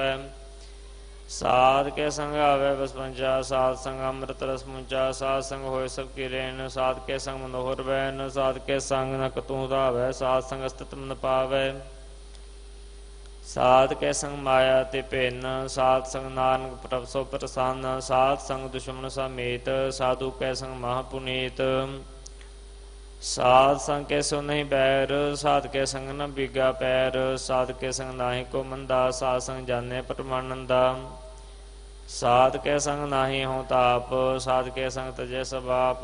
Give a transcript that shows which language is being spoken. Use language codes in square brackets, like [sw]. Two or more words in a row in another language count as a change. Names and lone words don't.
[pa] ਸਾਧ ਕੇ ਸੰਗ ਆਵੇ ਬਸ ਪੰਚਾ, ਸਾਧ ਸੰਗ ਅੰਮ੍ਰਿਤ ਰਸ ਮੁੰਚਾ। ਸਾਧ ਸੰਗ ਹੋਏ ਸਭ ਕੀ ਰੇਨ, ਸਾਧ ਕੇ ਸੰਗ ਮਨੋਹਰ ਬੈਨ। ਸਾਧ ਕੇ ਸੰਗ ਨ ਕਤੂ ਧਾਵੈ, ਸਾਧ ਸੰਗ ਅਸਥਿਤ ਮਨ ਪਾਵੈ। ਸਾਧ ਕੇ ਸੰਗ ਮਾਇਆ ਤੇ ਭੇਨ, ਸਾਧ ਸੰਗ ਨਾਨਕ ਪ੍ਰਭ ਸੋ ਪ੍ਰਸੰਨ। ਸਾਧ ਸੰਗ ਦੁਸਮਨ ਸਮੇਤ, ਸਾਧੁ ਕੇ ਸੰਗ ਮਹਾਪੁਨੀਤ। ਸਾਧ ਸੰਗ ਕੇ ਸੋ ਨਹੀਂ ਬੈਰ, ਸਾਧ ਕੇ ਸੰਗ ਨ ਬਿਗਾ ਪੈਰ। ਸਾਧ ਕੇ ਸੰਗ ਨਾਹਿ ਕੋ ਮੰਦਾ, ਸਾਧ ਸੰਗ ਜਾਨੇ ਪਰਮਾਨੰਦਾ। ਸਾਧ ਕੇ ਸੰਗ ਨਾਹਿ ਹੋ ਤਾਪ, ਸਾਧ ਕੇ ਸੰਗ ਤਜੇ ਸਭ ਆਪ।